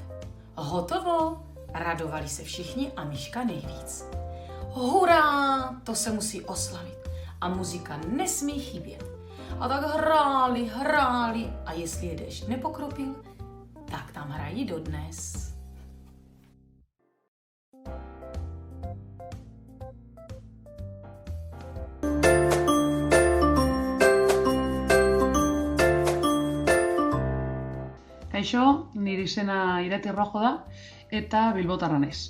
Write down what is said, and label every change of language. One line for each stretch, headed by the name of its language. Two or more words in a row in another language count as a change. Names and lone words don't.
Czech: Hotovo, radovali se všichni a myška nejvíc. Hurá, to se musí oslavit a muzika nesmí chybět. A tak hráli a jestli je déšť nepokropil, tak tam hrají dodnes.
Basque: Kaixo, nire izena Irati Rojo da eta Bilbotarra naiz.